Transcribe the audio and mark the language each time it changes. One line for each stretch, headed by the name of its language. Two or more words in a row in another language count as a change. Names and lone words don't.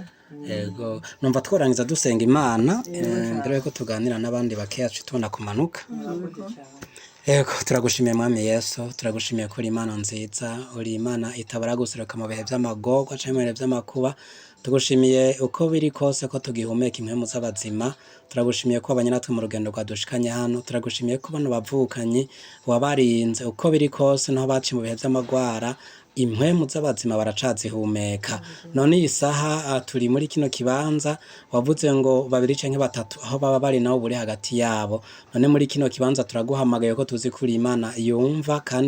Rundi: yego numva tworangiza dusenga Imana mbere yuko tuganira n'abandi bakeya tubona kumanuka murakoze cyane yego turagushimiye Mwami Yesu turagushimiye ko uri Imana nziza uri Imana itabara guseruka mu bihe by'amagorwa cyangwa mu bihe by'amakuba tugushimiye uko biri kose ko tugihumeka impwemu z'abazima turagushimiye ko abanye natwe mu rugendo rwadushikanye hano turagushimiye ko bano bavukanyi wabarinze uko biri kose naho baciye mu bihe by'amagwara impwemu z'abazima baracazihumeka none iyi saha turi muri kino kibanza wavuze ngo babiri canke batatu aho baba bari nabo buri hagati yabo none muri kino kibanza turaguhamagaye ko tuzi kuri Imana yumva kandi